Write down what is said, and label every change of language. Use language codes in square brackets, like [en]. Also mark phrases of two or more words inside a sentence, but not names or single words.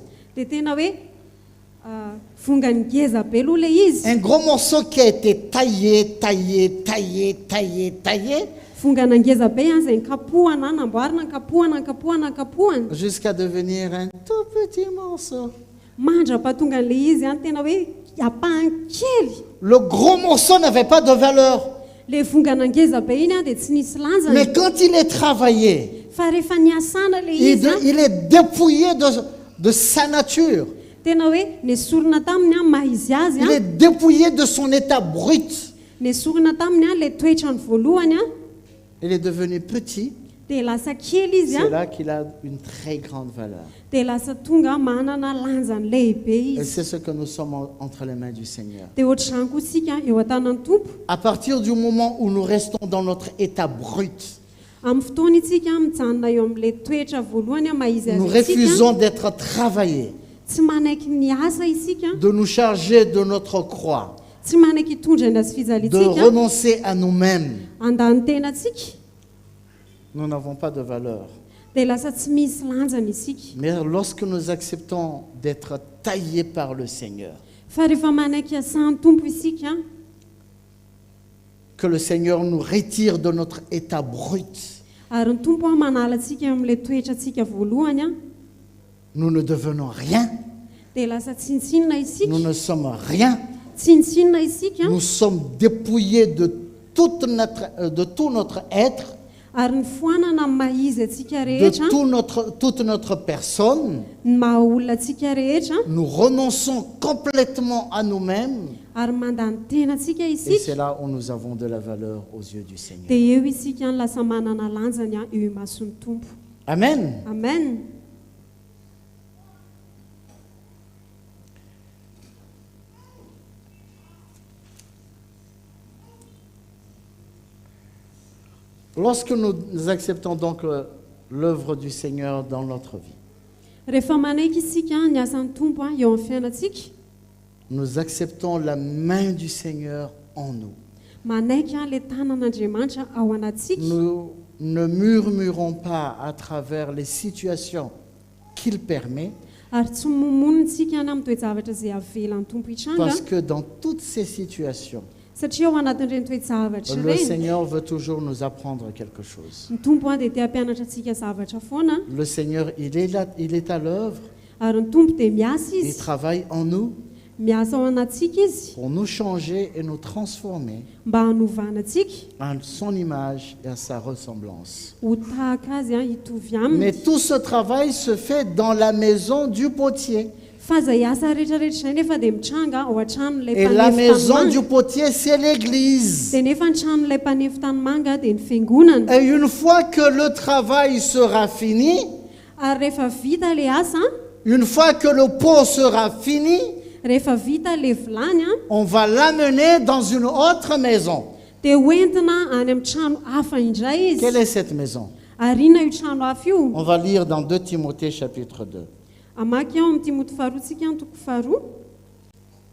[mg] dia tena hoe vongany ngeza be aloha le izy. [fr] Un gros morceau qui a été taillé, [mg] Vongana ngeza be izay nkapohana, namboarina, nkapohana [fr] jusqu'à devenir un tout petit morceau. [mg] mandrapatonga an'le izy tena hoe apahany kely. [fr] Le gros morceau n'avait pas de valeur. [mg] Le vongana ngeza be iny dia tsy nisy lanjany. [fr] Mais quand il est travaillé, [mg] Fa rehefa niasana le izy [fr] il est dépouillé de sa nature. [mg] tena hoe nesorina taminy maha izy azy [fr] Il est dépouillé de son état brut. [mg] nesorina taminy le toetrany voalohany [fr] Il est devenu petit. [mg] dia lasa kely izy [fr] C'est là qu'il a une très grande valeur. [mg] dia lasa tonga manana lanjany lehibe [fr] Et [mg] izy. [fr] c'est ce que nous sommes entre les mains du Seigneur. [mg] Dia ohatr'izany koa isika eo an-tanan'ny Tompo. [fr] À partir du moment où nous restons dans notre état brut, [mg] Amin'ny fotoana itsika mijanona eo amin'ilay toetra voalohany maha izy [fr] nous [mg] azy itsika, [fr] refusons d'être travaillés, [mg] tsy manaiky niasa isika, [fr] de nous charger de notre croix, [mg] tsy manaiky hitondra ny azy [fr] de [mg] fijaliantsika, [fr] renoncer à nous-mêmes. [mg] andany tenatsika, [fr] Nous n'avons pas de valeur. [mg] dia lasa tsy misy lanjany isika. [fr] Mais lorsque nous acceptons d'être taillés par le Seigneur, [mg] Fa rehefa manaiky asan'ny Tompo isika, [fr] que le Seigneur nous retire de notre état brut, [mg] ary ny Tompo manala atsika amin'ilay toetra atsika voalohany [fr] nous ne devenons rien, [mg] dia lasa tsintsinina isika, [fr] nous ne sommes rien, [mg] tsintsinina isika, [fr] nous sommes dépouillés de tout notre être, [mg] ary ny foanana ny maha izy atsika [fr] de [mg] rehetra, [fr] toute notre personne. [mg] ny maha olona atsika rehetra, [fr] Nous renonçons complètement à nous-mêmes. [mg] ary mandany tena atsika [fr] Et [mg] isika. [fr] c'est là où nous avons de la valeur aux yeux du Seigneur. [mg] Dia eo isika ny lasa manana lanjany eo imason'ny Tompo. [fr] Amen. [mg] Amen. [fr] Lorsque nous acceptons donc l'œuvre du Seigneur dans notre vie, [mg] Rehefa manaiky isika ny asan'ny Tompo eo amin'ny fiainantsika, [fr] nous acceptons la main du Seigneur en nous. [mg] manaiky le tanan'Andriamanitra ao anatsika. [fr] Nous ne murmurons pas à travers les situations qu'il permet, [mg] Ary tsy momonitsika any amin'ny toejavatra izay avelan'ny Tompo hitranga, [fr] parce que dans toutes ces situations, [mg] satria ao anatin'ireny toejavatra [fr] le [mg] ireny, [fr] Seigneur veut toujours nous apprendre quelque chose. [mg] ny Tompo dia tia hampianatra antsika zavatra foana, [fr] Le Seigneur, il est là, il est à l'œuvre, [mg] ary ny Tompo dia miasa [fr] il [mg] izy, [fr] travaille en nous [mg] miasa ao anatsika izy, [fr] pour nous changer et nous transformer [mg] mba hanovana atsika [fr] à son image et à sa ressemblance. [mg] ho tahaka azy hitovy [fr] Mais [mg] aminy. [fr] tout ce travail se fait dans la maison du potier. [mg] Fa izay asa rehetrarehetra izay nefa dia mitranga ao an-tranon'ilay [fr] Et la [mg] mpanefy [fr] maison du [mg] tanimanga. [fr] potier, c'est l'église. [mg] Dia nefa ny tranon'ilay mpanefy tanimanga dia ny fiangonana. [fr] Et une fois que le travail sera fini, [mg] Ary rehefa vita le asa, [fr] une fois que le pot sera fini, [mg] rehefa vita le vilany [fr] on va l'amener dans une autre maison. [mg] dia hoentina any amin'ny trano hafa indray izy. [fr] Quelle est cette maison? [mg] Ary inona io trano hafa io? [fr] On va lire dans 2 Timothée chapitre 2. [mg] Amaky ao amin'ny Timothée faharoa tsika ny toko faharoa.